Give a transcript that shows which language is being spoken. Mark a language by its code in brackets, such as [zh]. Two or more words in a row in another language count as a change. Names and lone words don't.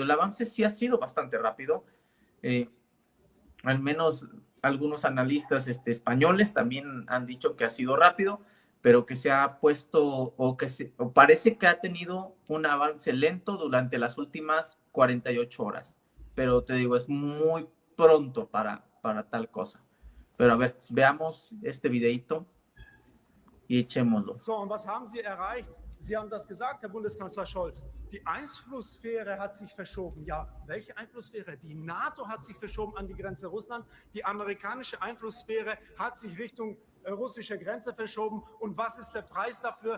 [es] El avance sí ha sido bastante rápido. Eh, Al menos algunos analistas españoles también han dicho que ha sido rápido, pero que se ha puesto o parece que ha tenido un avance lento durante las últimas 48 horas. Pero te digo, es muy pronto para tal cosa. Pero a ver, veamos este videito y echémoslo. [de] So, und was haben Sie erreicht? Sie haben das gesagt, Herr Bundeskanzler Scholz. Die Einflusssphäre hat sich verschoben. Ja, welche Einflusssphäre? Die NATO hat sich verschoben an die Grenze Russland. Die amerikanische Einflusssphäre hat sich Richtung russische Grenze verschoben. Und was ist der Preis dafür?